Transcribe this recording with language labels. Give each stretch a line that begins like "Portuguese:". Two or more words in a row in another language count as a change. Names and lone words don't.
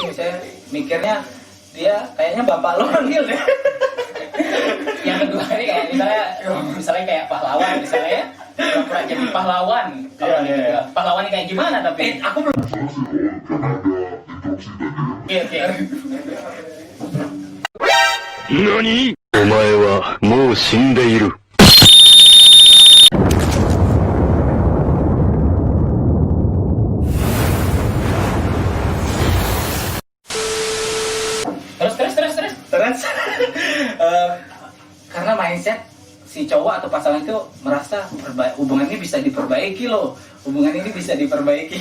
Indonesian: Misalnya mikirnya dia kayaknya bapak lo manggil deh. Yang kedua ini kayak misalnya kayak pahlawan misalnya ya, pura-pura jadi pahlawan. Kalau Iya, iya. pahlawan ini kayak gimana tapi? Aku belum. Oke.
Japanese: 何お前はもう死んでいる。
Indonesian: Terus. Karena mindset si cowok atau pasangan itu merasa hubungan ini bisa diperbaiki loh, hubungan ini bisa diperbaiki.